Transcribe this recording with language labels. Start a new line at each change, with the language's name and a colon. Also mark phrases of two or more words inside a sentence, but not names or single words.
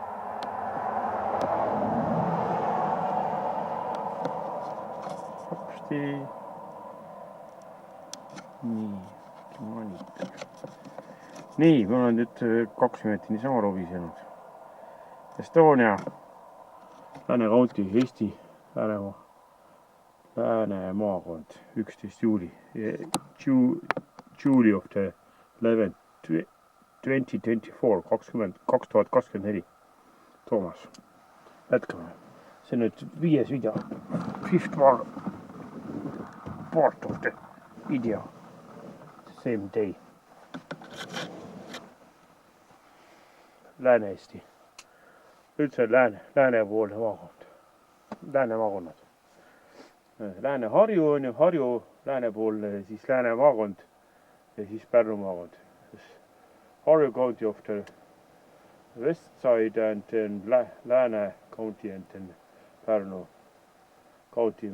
Estonian: Nii, ma olen nüüd 2 minutit niisama robisenud. Estonia, Lääne County, Eesti, Lääne maakond, 11 juuli.
English: Juuli of the 11th, 2024.
Estonian: Toomas, jätkame. See on nüüd 5. video.
English: 5th part of the video. Same day.
Estonian: Lääne-Eesti. Üldse läänepoolne maakond. Lääne maakonnad. Lääne-Harju on ju, Harju läänepoolne, siis Lääne maakond ja siis Pärnu maakond.
English: Harju County of the west side and then Lääne County and then Pärnu County.